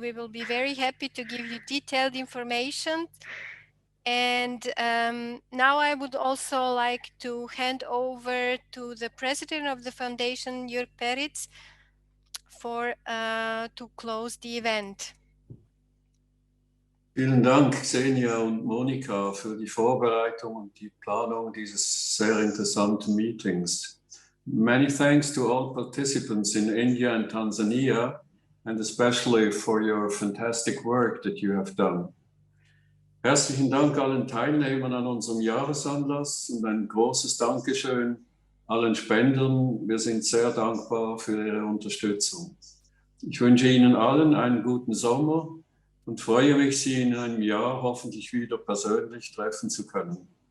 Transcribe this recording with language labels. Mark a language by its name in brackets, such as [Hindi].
[English] We will be very happy to give you detailed information. And now I would also like to hand over to the president of the foundation, Jörg Peritz, to close the event. [German] Vielen Dank, Xenia und Monika, für die Vorbereitung und die Planung dieses sehr interessanten Meetings. [English] Many thanks to all participants in India and Tanzania, and especially for your fantastic work that you have done. [German] Herzlichen Dank allen Teilnehmern an unserem Jahresanlass und ein großes Dankeschön allen Spendern. Wir sind sehr dankbar für Ihre Unterstützung. Ich wünsche Ihnen allen einen guten Sommer und freue mich, Sie in einem Jahr hoffentlich wieder persönlich treffen zu können.